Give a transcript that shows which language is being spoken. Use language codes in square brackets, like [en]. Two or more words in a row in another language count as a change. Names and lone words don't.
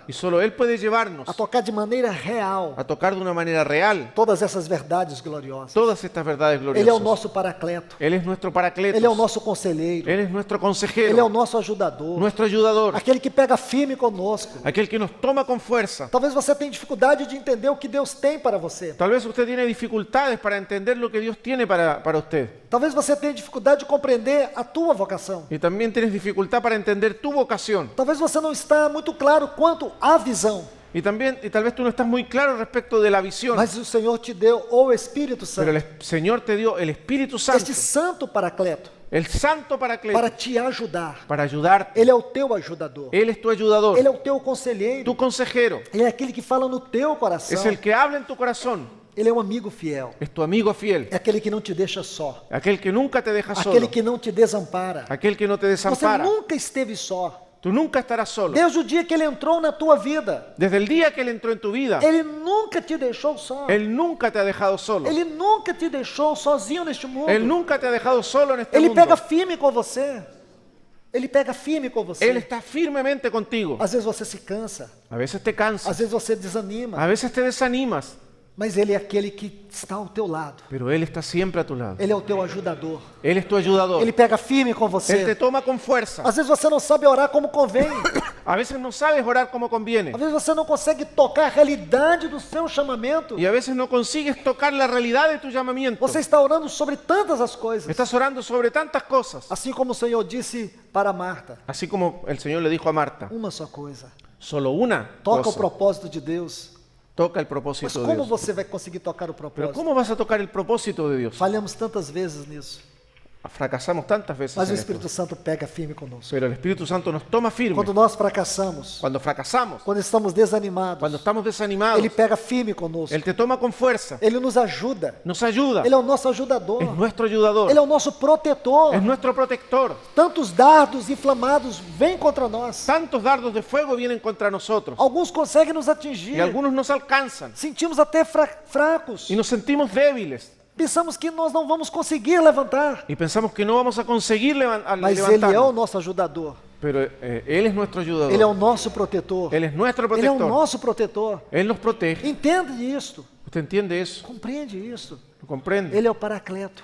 [es] Y solo Él puede llevarnos [pt] a tocar de maneira real [es] a tocar de una manera real [pt] todas essas verdades gloriosas. [es] todas estas verdades [pt] Ele é o [es] gloriosas. [pt] nosso paracleto. [es] Él es nuestro paracletos. [pt] Ele é o nosso conselheiro. [es] Él es nuestro [pt] Ele é o [es] consejero, [pt] nosso ajudador. [es] nuestro ayudador, [pt] Aquele que pega firme conosco. [es] aquel que nos toma con fuerza. [pt] Talvez você tenha dificuldade de entender o que Deus tem para você. [es] Tal vez usted tiene dificultades para entender lo que Dios tiene para usted. [pt] Talvez você tenha dificuldade de compreender a tua vocação. [es] Y también tienes dificultad para entender tu vocación. [pt] Talvez você não está muito claro quanto à visão. [es] Y tal vez tú no estás muy claro respecto de la visión. [pt] Mas o Senhor te deu o Espírito [es] Pero [pt] Santo. [es] el Señor te dio el Espíritu Santo, [pt] Este santo paracleto [es] el Santo Paracleto, [pt] para te ajudar. [es] para ayudarte. [pt] Ele é o teu ajudador. [es] Él es tu ayudador, [pt] Ele é o teu conselheiro. [es] tu consejero. [pt] Ele é aquele que fala no teu coração. [es] Es el que habla en tu corazón. [pt] Ele é um amigo fiel. [es] Es tu amigo fiel. [pt] É aquele que não te deixa só. [es] Aquel que nunca te deja [pt] Aquele [es] solo. [pt] que não te desampara. [es] Aquel que no te [pt] Você [es] desampara. [pt] nunca esteve só. [es] Tú nunca estarás solo. [pt] Desde o dia que Ele entrou na tua vida, [es] Desde el día que Él entró en tu vida, [pt] Ele nunca te deixou só. [es] Él nunca te ha dejado solo. [pt] Ele nunca te deixou sozinho neste mundo. [es] Él nunca te ha dejado solo en este [pt] Ele [es] mundo. [pt] pega firme com você. Ele pega firme com você. [es] Él está firmemente contigo. [pt] Às vezes você se cansa. [es] A veces te cansas, [pt] Às vezes você desanima. [es] a veces te desanimas, [pt] Mas Ele é aquele que está ao teu lado. [es] pero Él está siempre a tu lado. [pt] Ele é o teu ajudador. [es] Él es tu ayudador. [pt] Ele pega firme com [es] Él te [pt] você. [es] toma con fuerza. [pt] Às vezes você não sabe orar como convém. [es] A veces no sabes orar como conviene. [pt] Às vezes você não consegue tocar a realidade do seu chamamento. [es] Y a veces no consigues tocar la realidad de tu llamamiento. [pt] Você está orando sobre tantas as coisas. [es] Estás orando sobre tantas cosas. [pt] Assim como o Senhor disse para Marta, [es] Así como el Señor le dijo a Marta, [pt] uma só coisa. [es] solo una [pt] Toca o [es] cosa. [pt] propósito de Deus. [es] Toca el [pt] Mas [es] propósito de [pt] como [es] Dios. [pt] você vai conseguir tocar o [es] Pero [pt] propósito? [es] ¿cómo vas a tocar el propósito de Dios? [pt] Falhamos tantas vezes nisso. [es] Fracasamos tantas veces [pt] Mas o [es] en esto. [pt] Espírito Santo pega firme conosco. [es] Pero el Espíritu Santo nos toma firme. [pt] Quando nós fracassamos, [es] Cuando fracasamos, [pt] quando estamos desanimados, [es] cuando estamos desanimados, [pt] Ele pega firme conosco. [es] Él te toma con fuerza, [pt] Ele nos ajuda. [es] nos ayuda, [pt] Ele é o nosso ajudador. [es] es nuestro ayudador, [pt] Ele é o nosso protetor. [es] es nuestro protector. [pt] Tantos dardos inflamados vêm contra nós. [es] Tantos dardos de fuego vienen contra nosotros [pt] Alguns conseguem nos [es] y [pt] atingir. [es] algunos nos alcanzan [pt] Sentimos até fracos. [es] y nos sentimos débiles. [pt] pensamos que nós não vamos conseguir levantar, [es] y pensamos que no vamos a conseguir [pt] mas Ele é o [es] levantarnos. [pt] nosso ajudador, [es] Pero Él es nuestro ayudador. [pt] Ele é o nosso protetor, [es] Él es nuestro [pt] Ele é o [es] protector. [pt] nosso protetor. [es] Él nos protege. [pt] Entende isso, [es] ¿Usted entiende eso? [pt] compreende isso. [es] ¿Lo comprende? [pt] Ele é o Paracleto.